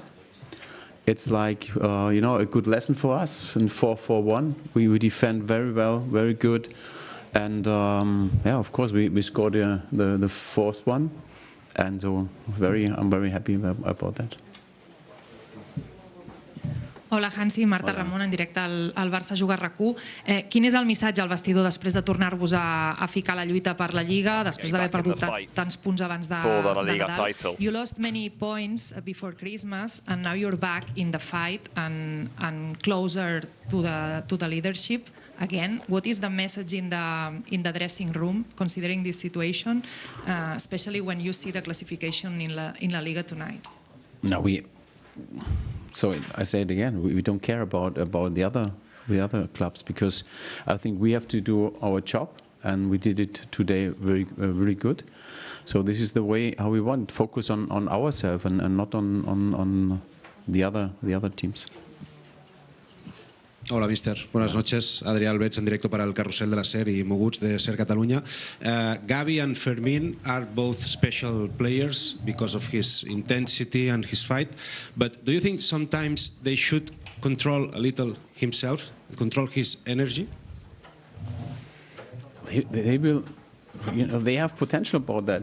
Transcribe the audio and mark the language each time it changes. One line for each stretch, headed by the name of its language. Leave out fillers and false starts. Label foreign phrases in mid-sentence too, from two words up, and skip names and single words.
English: It's like a good lesson for us. In 4-4-1, we defend very well, very good, and of course we scored the fourth one, and so I'm very happy about that.
Catalan: Hola, Hansi, Marta Ramon, en directe al Barça Juga RAC1. Quin és el missatge al vestidor després de tornar-vos a ficar a la lluita per la Lliga, després d'haver perdut tants punts abans de Nadal?
English: You lost many points before Christmas, and now you're back in the fight and closer to the leadership. Again, what is the message in the dressing room, considering this situation, especially when you see the classification in La Liga tonight? No, so I say it again, we don't care about the other clubs, because I think we have to do our job, and we did it today very good. So this is the way how we want, focus on ourselves and not on the other teams.
Spanish: Hola, mister. Buenas noches. Adrià Albets en directo para el Carrusel de la SER y Moguts de SER Catalunya.
English: Gavi and Fermín are both special players because of his intensity and his fight. But do you think sometimes they should control a little himself, control his energy? They will, they have potential about that.